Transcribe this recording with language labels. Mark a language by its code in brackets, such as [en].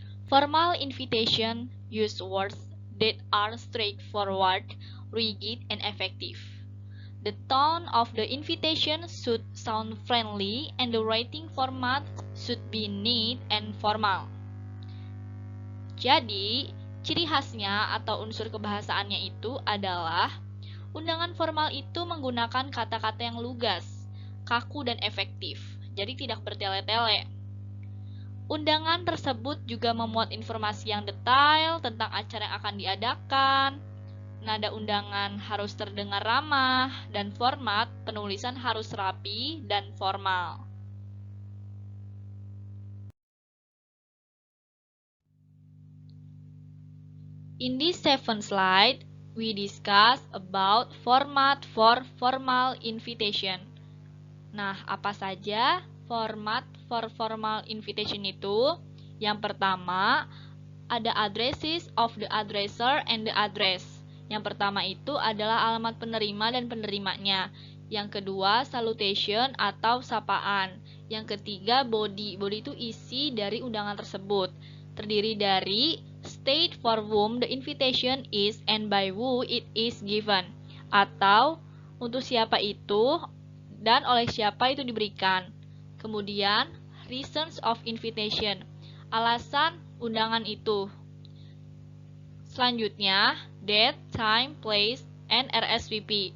[en] Formal invitation use words that are straightforward, rigid, and effective. The tone of the invitation should sound friendly and the writing format should be neat and formal. [id] Jadi, ciri khasnya atau unsur kebahasaannya itu adalah undangan formal itu menggunakan kata-kata yang lugas, kaku, dan efektif. Jadi tidak bertele-tele. Undangan tersebut juga memuat informasi yang detail tentang acara yang akan diadakan. Nada undangan harus terdengar ramah dan format penulisan harus rapi dan formal. [en] In this 7 slide, we discuss about format for formal invitation. [id] Nah, apa saja [en] format for formal invitation [id] itu? Yang pertama, ada [en] addresses of the addresser and the address. [id] Yang pertama itu adalah alamat penerima dan penerimanya. Yang kedua, salutation atau sapaan. Yang ketiga, body. Body itu isi dari undangan tersebut. Terdiri dari [en] state for whom the invitation is and by who it is given. [id] Atau untuk siapa itu dan oleh siapa itu diberikan. Kemudian, [en] reasons of invitation, [id] alasan undangan itu. Selanjutnya, [en] date, time, place, and RSVP.